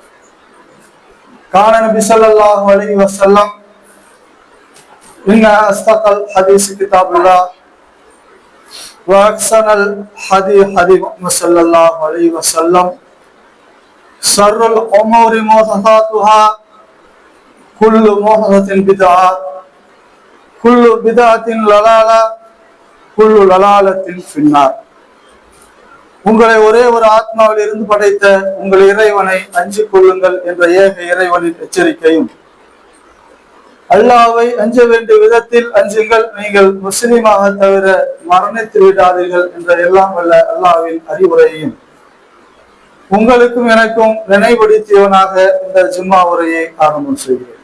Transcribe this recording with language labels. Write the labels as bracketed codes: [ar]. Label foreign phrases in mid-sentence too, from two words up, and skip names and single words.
[ar] قال النبي صلى الله عليه وسلم إن أصدق الحديث كتاب الله وأحسن الحديث حديث محمد صلى الله عليه وسلم. شر الأمور محدثاتها كل محدثة بدعة كل بدعة ضلالة كل ضلالة في النار. [ta] உங்களை ஒரே ஒரு ஆத்மாவில் இருந்து படைத்த உங்கள் இறைவனை அஞ்சிக் கொள்ளுங்கள் என்ற ஏக இறைவனின் எச்சரிக்கையும், அல்லாஹ்வை அஞ்ச வேண்டிய விதத்தில் அஞ்சுங்கள், நீங்கள் முஸ்லிமாக தவிர மரணித்து விடாதீர்கள் என்ற எல்லாம் வல்ல அல்லாஹ்வின் அறிவுரையையும் உங்களுக்கும் எனக்கும் நினைவுபடுத்தியவனாக இந்த ஜும்மா உரையை ஆரம்பம் செய்கிறேன்.